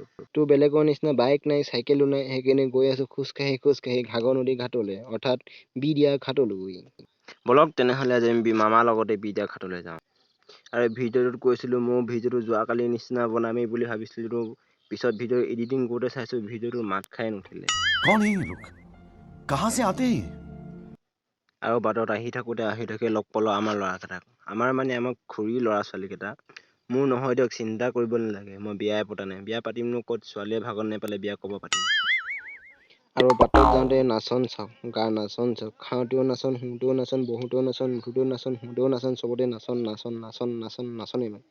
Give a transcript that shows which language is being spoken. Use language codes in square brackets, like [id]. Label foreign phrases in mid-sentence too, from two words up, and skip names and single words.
[as] তো বেলেগৰ নিচিনা বাইক নাই চাইকেলো নাই, সেইকাৰণে গৈ আছোঁ খোজকাঢ়ি ঘাগৰ নদী ঘাটলৈ, অৰ্থাৎ বিদিয়া ঘাটলৈ। বলক তেনেহ'লে আজি আমি মামাৰ লগতে বিদিয়া ঘাটলৈ যাওঁ। আৰু ভিডিঅ'টোত কৈছিলোঁ মোৰ ভিডিঅ'টো যোৱাকালি নিচিনা বনামেই বুলি ভাবিছিলোঁ, পিছত [en] video editing [as] কৰোঁতে চাইছোঁ ভিডিঅ'টো মাত খাই নুঠিলে। [hi] कौन है ये लोग? कहाँ से आते हैं? [as] আৰু বাটত আহি থাকোঁতে লগ পালোঁ আমাৰ ল'ৰাকেইটাক। আমাৰ খুৰীৰ ল'ৰা ছোৱালীকেইটা। মোৰ নহয় দিয়ক, চিন্তা কৰিব নালাগে, মই বিয়াই পতা নাই। বিয়া পাতিমনো ক'ত, ছোৱালীয়ে ভাগত নাপালে বিয়া ক'ব পাতিম। আৰু বাটত যাওঁতে নাচন চাওক, নাচন চাওক, খাওঁতেও নাচন, শুওঁতেও নাচন, বহুতেও নাচন, নুঠোতেও নাচন, শুওঁতেও নাচন, চবতে নাচনেই মানে।